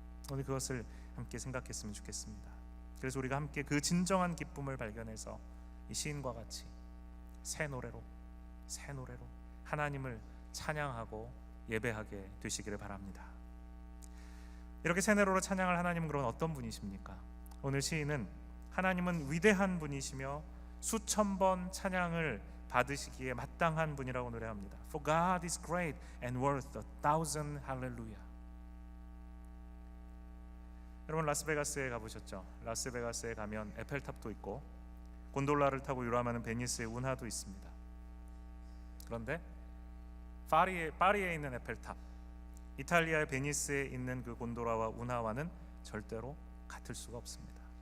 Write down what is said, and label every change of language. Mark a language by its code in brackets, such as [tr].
[ko] 오늘 그것을 함께 생각했으면 좋겠습니다. 그래서 우리가 함께 그 진정한 기쁨을 발견해서 이 시인과 같이 새 노래로 하나님을 찬양하고 예배하게 되시기를 바랍니다. 이렇게 새 노래로 찬양할 하나님은 그런 어떤 분이십니까? 오늘 시인은 하나님은 위대한 분이시며 수천 번 찬양을 받으시기에 마땅한 분이라고 노래합니다. [en] For God is great and worth 1,000 hallelujah. [ko] 여러분 라스베가스에 가보셨죠? 라스베가스에 가면 에펠탑도 있고 곤돌라를 타고 유람하는 베니스의 운하도 있습니다. 그런데 파리에 있는 에펠탑, 이탈리아의 베니스에 있는 그 곤돌라와 운하와는 절대로 같을 수가 없습니다.